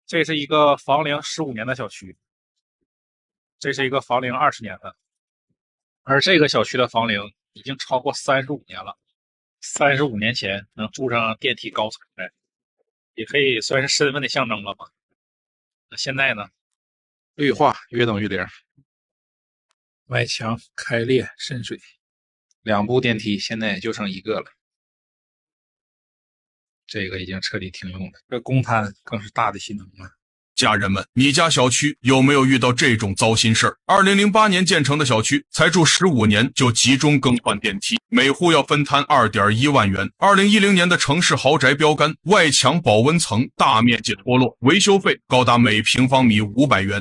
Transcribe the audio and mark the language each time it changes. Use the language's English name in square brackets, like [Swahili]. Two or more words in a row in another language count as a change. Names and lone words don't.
[Chinese] 這是一個房龄15年的小区，这是一个房龄20年的，而这个小区的房龄已经超过35年了。35年前能住上电梯高层的，也可以算是身份的象征了吧？那现在呢？绿化约等于0，外墙開裂滲水，2部電梯現在就剩1個了。這個已經徹底停用了，這公攤更是大的心疼了。家人們，你家小區有沒有遇到這種糟心事兒？2008年建成的小區，才住15年就集中更換電梯，每戶要分攤2.1萬元。2010年的城市豪宅標杆，外牆保溫層大面積脫落，維修費高達每平方米500元。